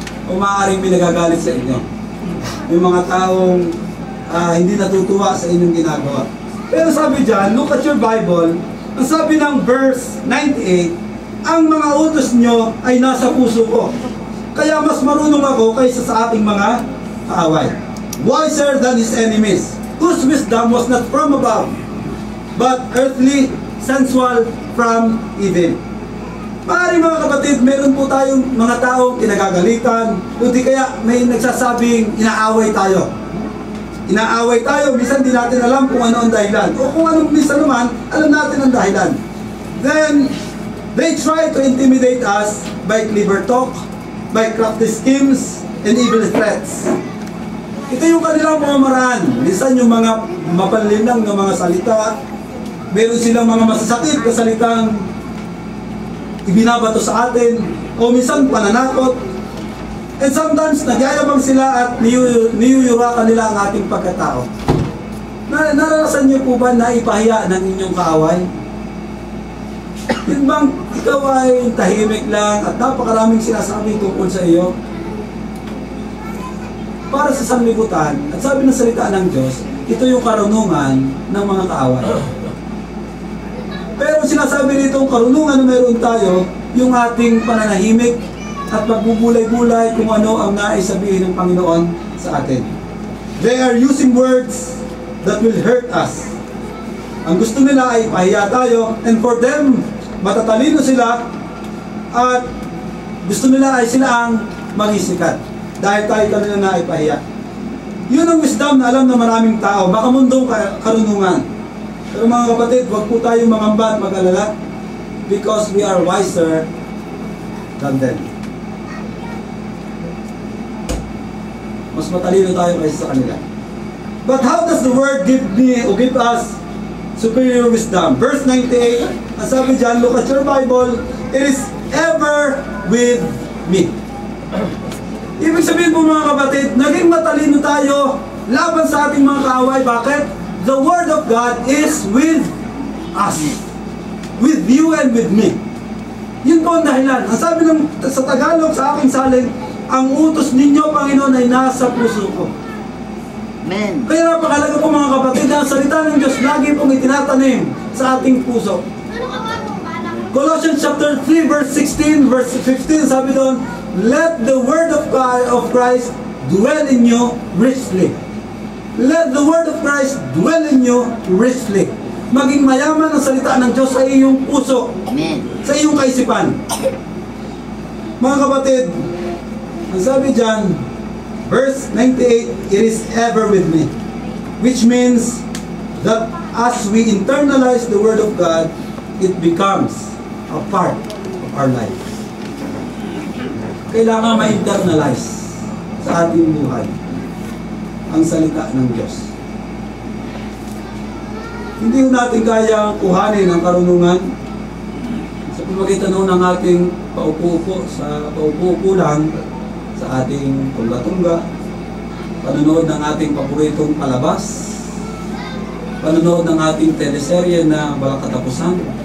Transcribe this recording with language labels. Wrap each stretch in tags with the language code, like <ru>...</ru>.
<tl>O maaaring may nagagalit sa inyo? Yung mga taong hindi natutuwa sa inyong ginagawa. Pero sabi dyan,</tl> <en>look at your Bible,</en> <tl>ang sabi ng verse 98, ang mga utos nyo ay nasa puso ko. Kaya mas marunong ako kaysa sa ating mga kaaway.</tl> <en>Wiser than his enemies, whose wisdom was not from above, but earthly, sensual, from evil.</en> <tl>Maaaring mga kapatid, meron po tayong mga taong kinagagalitan, o di kaya may nagsasabing inaaway tayo. Inaaway tayo, minsan di natin alam kung ano ang dahilan. O kung anong minsan naman, alam natin ang dahilan.</tl> <en>Then, they try to intimidate us by clever talk, by crafty schemes, and evil threats.</en> <tl>Ito yung kanilang mga maraan. Minsan yung mga mapanlinlang ng mga salita, meron silang mga masasakit na salitang ibinabato sa atin, o minsan pananakot. And sometimes, nagyayabang sila at niyuyurakan nila ang ating pagkatao. Naranasan niyo po ba na ipahiya ng inyong kaaway? Yun bang ikaw ay tahimik lang at napakaraming sinasabi tungkol sa iyo? Para sa sanlibutan, at sabi ng salita ng Diyos, ito yung karunungan ng mga kaaway. Pero sinasabi nitong karunungan na meron tayo, yung ating pananahimik, at magbubulay-bulay kung ano ang nais sabihin ng Panginoon sa atin.</tl> <en>They are using words that will hurt us.</en> <tl>Ang gusto nila ay pahiya tayo,</tl> <en>and for them,</en> <tl>matatalino sila, at gusto nila ay sila ang magisikat. Dahil tayo kanila na ay pahiya. Yun ang wisdom na alam ng maraming tao, baka mundong karunungan. Pero mga kapatid, huwag po tayong mangamba at mag-alala,</tl> <en>because we are wiser than them.</en> <tl>Mas matalino tayo kaysa sa kanila.</tl> <en>But how does the Word give me o give us superior wisdom? Verse 98,</en> <tl>ang sabi dyan,</tl> <en>look at your Bible, it is ever with me.</en> <tl>Ibig sabihin po mga kapatid, naging matalino tayo laban sa ating mga kaaway. Bakit?</tl> <en>The Word of God is with us. With you and with me.</en> <tl>Yun po ang dahilan. Ang sabi sa Tagalog, sa aking salin, ang utos ninyo, Panginoon, ay nasa puso ko. Amen. Kaya napakalaga po mga kapatid, ang salita ng Diyos lagi pong itinatanim sa ating puso.</tl> <en>Colossians chapter 3 verse 16, verse 15, sabi doon, let the word of God, of Christ dwell in you richly. Let the word of Christ dwell in you richly.</en> <tl>Maging mayaman ang salita ng Diyos sa iyong puso. Amen. Sa iyong kaisipan. Mga kapatid, ang sabi dyan, verse 98,</tl> <en>it is ever with me. Which means that as we internalize the Word of God, it becomes a part of our life.</en> <tl>Kailangan ma-internalize sa ating buhay ang salita ng Diyos. Hindi natin kaya kuhanin ang karunungan sa pamagitan ng ating paupo-upo lang sa ating tungga-tungga, panonood ng ating paboritong palabas, panonood ng ating teleserye na walang katapusan.</tl>